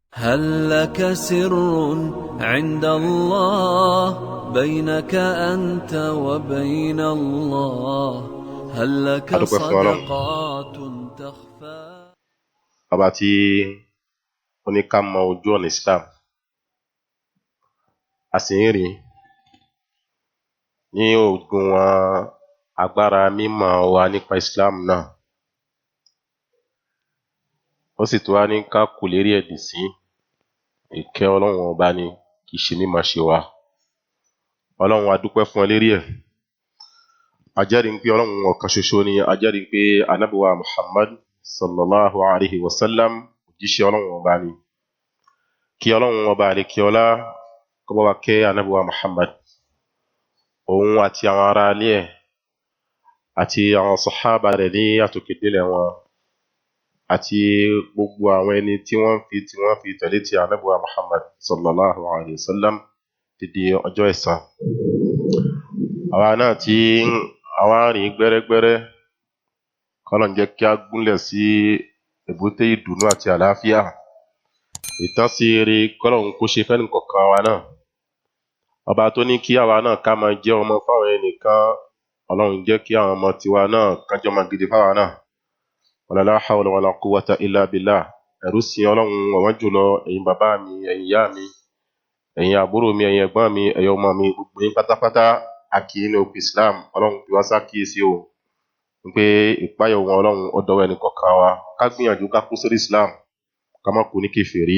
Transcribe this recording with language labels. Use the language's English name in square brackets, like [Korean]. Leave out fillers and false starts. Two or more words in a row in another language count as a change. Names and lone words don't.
[Arabic] هل لك سر عند الله بينك أنت وبين الله هل لك صدقات تخفى. [Yoruba] Ọba tí ó ní ká mọ ojú ọ̀nà Islam, a sì ń rí ní òdiwọ̀n agbára mímọ̀ wa nípa Islam náà. Ó sì tún wá ní ká kù lérí ẹ̀dì sí ìkẹ́ Ọlọ́run ọba ni, kì í ṣe mímọ̀ ṣe wa. Ọlọ́run a dúpẹ́ fún ọ lérí ẹ̀. A jẹ́rìí pé Ọlọ́run ọ̀kan ṣoṣo ni, a jẹ́rìí pé Ànábì wa Muhammad [Arabic] sallallahu alaihi wasallam [Yoruba] òjíṣẹ́ Ọlọ́run ọba ni. Kí Ọlọ́run ọba àlékí ọlá kó bá wa kẹ́ Ànábì wa Muhammad, òun àti àwọn ará ilé ẹ̀ àti àwọn sàhábà rẹ̀ ní àtòkèdélẹ̀ wọn, àti gbogbo àwọn ẹni tí wọ́n fi tẹ̀lé ti Ànábì wa Muhammad [Arabic] sallallahu alaihi wasallam [Yoruba] títí ọjọ́ ẹ̀san. Àwa náà tí àwa rìn gbẹ́rẹ́gbẹ́rẹ́, k'Ọlọ́run jẹ́ kí a gúnlẹ̀ sí èbúté ìdùnnú àti àlàáfíà. Ìtọ́sí ire k'Ọlọ́run kó ṣe fẹ́nìkọ̀ọ̀kan wa náà. Ọba tó ní kí àwa náà ká máa jẹ́ ọmọ fáwọn ẹnìkan, Ọlọ́run jẹ́ kí àwọn ọmọ tiwa náà kán jẹ́ ọmọ gidi fáwa náà. [Arabic] Wala la hawla wala quwwata illa billah. [Yoruba] Ẹ̀rú sin Ọlọ́run ọ̀wọ́n jùlọ, ẹ̀yin bàbá mi, ẹ̀yin ìyá mi, ẹ̀yin àbúrò mi, ẹ̀yin ẹ̀gbọ́n mi, ẹ̀yin ọmọ mi, gbogbo yín pátápátá a kí yín ní orúkọ Islam. Ọlọ́run fi wá ṣàkíyèsí o pé ìpáyà wọn Ọlọ́run ó dọwọ́ ẹnìkọ̀ọ̀kan wa. Ká gbìyànjú ká kú sórí Islam, ká má kú ní kèfèrí.